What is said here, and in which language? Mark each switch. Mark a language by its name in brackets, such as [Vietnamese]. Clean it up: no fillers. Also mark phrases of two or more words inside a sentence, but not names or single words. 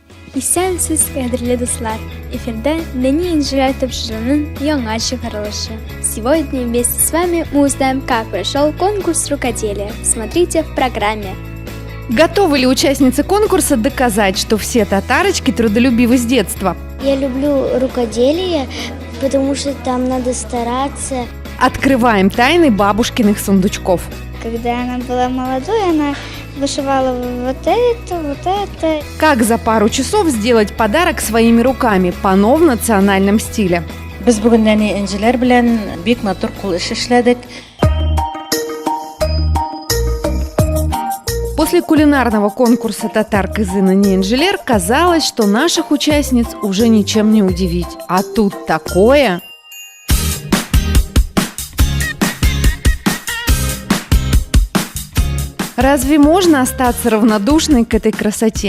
[Tatar] Исәнсез, кадерле дуслар! Эфирда Нани Инжелер тапшырының яңа чыгарылышы. [Russian] Сегодня вместе с вами мы узнаем, как прошел конкурс рукоделия. Смотрите в программе. Готовы ли участницы конкурса доказать, что все татарочки трудолюбивы с детства? Я люблю рукоделие, потому что там надо стараться. Открываем тайны бабушкиных сундучков. Когда она была молодой, она вышивала вот это. Как за пару часов сделать подарок своими руками по в национальном стиле? [Tatar] Biz bugün Nani Inжелер белән бик матур кул эш эшләдек. [Russian] После кулинарного конкурса татар кызы Нани Инжелер казалось, что наших участниц уже ничем не удивить. А тут такое! Разве можно остаться равнодушной к этой красоте?